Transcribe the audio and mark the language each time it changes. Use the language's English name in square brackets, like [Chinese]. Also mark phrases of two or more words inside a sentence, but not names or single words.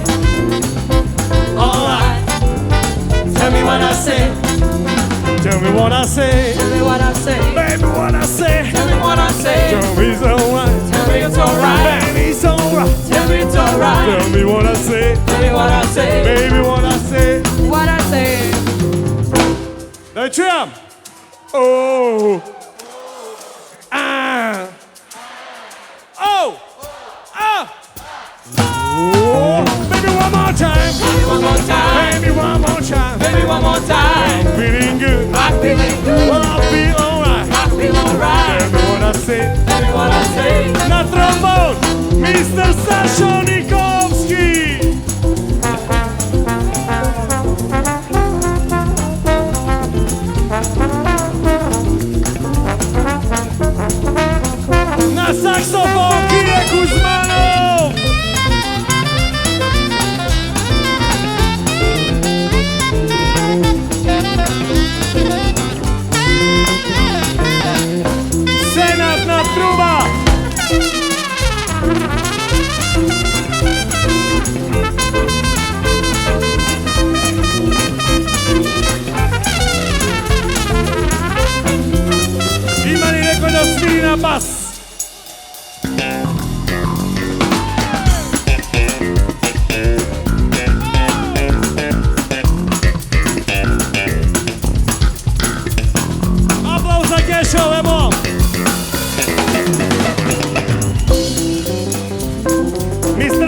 [English] Alright. Tell me what I say. Tell me what I say. Tell me what I say. Baby, what I say. Tell me what I say. Tell me it's alright. Tell me it's alright. Baby, it's alright. Tell me it's alright. Tell me what I say. Tell me what I say. Baby, what I say. What I say. [Serbian] Daj čujem. Oh. Ah. Oh. Ah. Oh. [English] Baby, one more time. Baby, one more time. Baby, one more time. Baby, one more time. Feeling good. I'm feeling good. Well, I feel alright. I feel alright. Tell me what I say. Tell me what I say. [Serbian] Na trombon, Mr. Sasho Nikowski. Na saksofon, Kirek Kuzmanov. Senatna truba. Ima ni neko da sviri na bas. Aplauz za Kešo, Lebo. Mr.